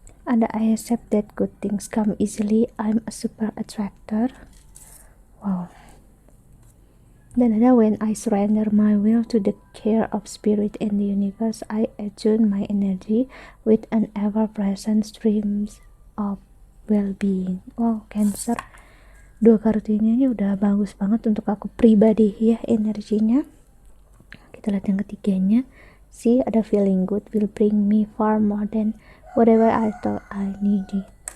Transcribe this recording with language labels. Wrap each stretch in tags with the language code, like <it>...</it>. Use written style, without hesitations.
<en>Ada I accept that good things come easily, I'm a super attractor. Wow.</en> <id>Dan ada</id> <en>when I surrender my will to the care of spirit and the universe, I attune my energy with an ever-present streams of well-being. Wow, Cancer.</en> <id>Dua kartu ini udah bagus banget untuk aku pribadi ya, energinya. Kita lihat yang ketiganya.</id> <en>See, ada feeling good will bring me far more than whatever I thought I needed.</en>